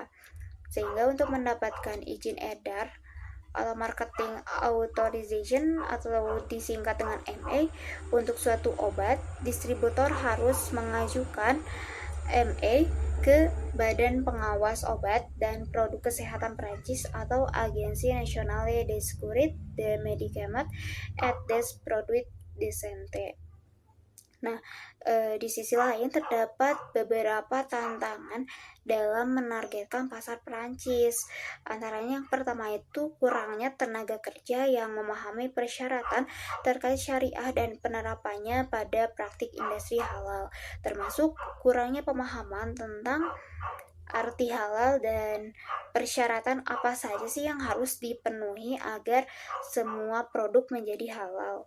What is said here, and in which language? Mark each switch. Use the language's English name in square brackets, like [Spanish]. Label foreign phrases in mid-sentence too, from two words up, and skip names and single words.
[Indonesian] Sehingga untuk mendapatkan izin edar atau [English] marketing authorization [Indonesian] atau disingkat dengan MA untuk suatu obat, distributor harus mengajukan MA ke Badan Pengawas Obat dan Produk Kesehatan Prancis atau Agensi Nationale de Sécurité des Médicaments et des Produits de Santé. Nah, di sisi lain terdapat beberapa tantangan dalam menargetkan pasar Perancis. Antaranya yang pertama itu kurangnya tenaga kerja yang memahami persyaratan terkait syariah dan penerapannya pada praktik industri halal, termasuk kurangnya pemahaman tentang arti halal dan persyaratan apa saja sih yang harus dipenuhi agar semua produk menjadi halal.